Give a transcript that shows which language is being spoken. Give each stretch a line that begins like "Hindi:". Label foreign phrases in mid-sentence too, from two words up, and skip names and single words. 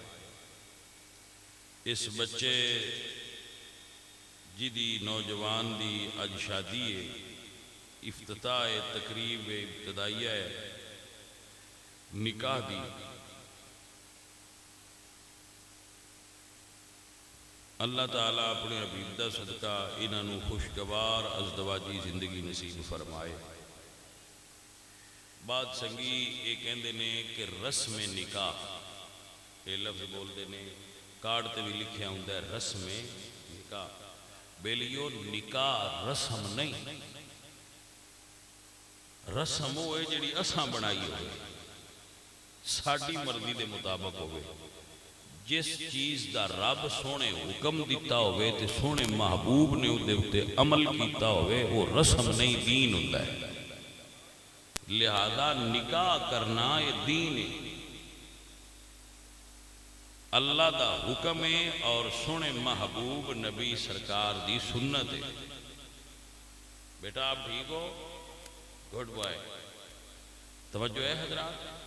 Punjabi: اس بچے جدی نوجوان دی اج شادی ہے افتتاح تقریب ابتدائیہ نکاح دی اللہ تعالیٰ اپنے حبیب دا صدقہ انہاں نو خوشگوار ازدواجی زندگی نصیب فرمائے بات سنگی یہ کہندے نے کہ رسم نکاح یہ لفظ بول دے نے کارڈ تے بھی لکھیا ہوں ہے رسم نکاح بیلیو نکاح رسم نہیں رسم ہوئے جڑی اساں بنائی ہوئے ساڑی مرضی دے مطابق ہوئے جس چیز دا رب سونے حکم دیتا ہوئے تے سونے محبوب نے ادھے عمل کیتا ہوئے وہ رسم نہیں
Urdu: دین ہوتا ہے لہذا نکاح کرنا یہ دین ہے
Punjabi: اللہ دا حکم ہے اور سونے محبوب نبی سرکار دی سنت ہے۔
Urdu: بیٹا آپ ٹھیک ہو؟
English: good boy,
Urdu: توجہ ہے حضرات؟